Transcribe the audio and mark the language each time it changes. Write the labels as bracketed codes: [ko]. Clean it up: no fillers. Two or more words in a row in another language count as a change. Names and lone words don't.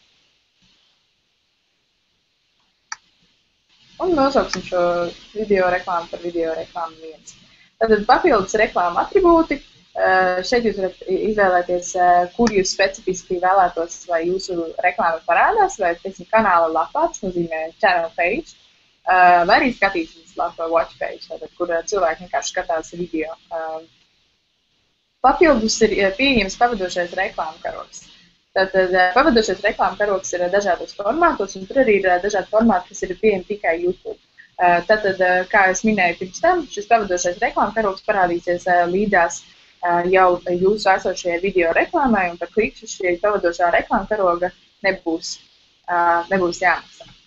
[lv] Un nosauksim šo video reklāmu par video reklāmu 1. Tātad papildus reklāma atribūti. Šeit jūs varat izvēlēties, kur jūs specifiski vēlētos, vai jūsu reklāma parādās, vai, teiksim, kanāla lapā, tas nozīmē [en] channel page, [lv] vai arī skatīšanas lapa, [en] watch page, [lv] tātad, kur cilvēki vienkārši skatās video. Papildus ir pieejams pavadošais reklāmu karogs. Tātad pavadošais reklāmu karogs ir dažādos formātos, un tur arī ir dažādi formāti, kas ir pieejami tikai YouTube. Tātad, kā es minēju pirms tam, šis pavadošais reklāmu karogs parādīsies līdzās jau jūsu esošajai video reklāmai, un par klikšķi šī pavadošā reklāmu karoga nebūs jāmaksā.